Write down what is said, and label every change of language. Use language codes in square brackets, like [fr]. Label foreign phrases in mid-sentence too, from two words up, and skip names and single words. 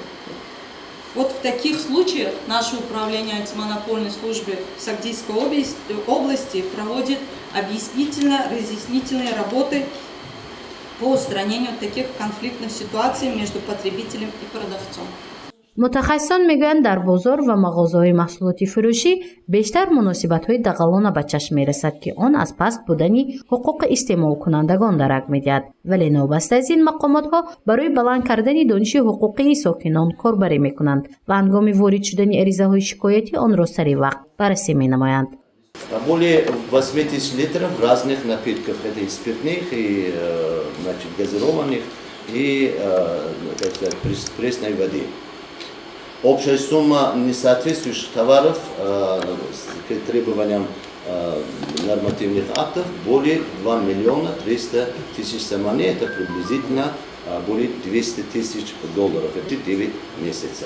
[ru] Вот в таких случаях наше управление антимонопольной службы Сагдийской области проводит объяснительно-разъяснительные работы по устранению таких конфликтных ситуаций между потребителем и продавцом. [tg] мутахассисон мегӯянд дар бозор ва мағозаҳои маҳсулоти фурӯшӣ бештар муносибатҳои дағалона ба чашм мерасад, ки он аз паст будани ҳуқуқи истеъмолкунандагон дарак медиҳад. вале новбаста аз ин мақомотҳо барои баланд кардани дониши ҳуқуқии сокинон корбарӣ мекунанд ва ҳангоми ворид шудани аризаҳои шикоятӣ онро сари вақт баррасӣ менамоянд. [ru] Более 8000 литров разных напитков, это и спиртных, и газированных, и пресной воды. Общая сумма несоответствующих товаров к требованиям нормативных актов более 2 миллиона 300 тысяч самани, это приблизительно более 200 тысяч долларов, это 9 месяцев.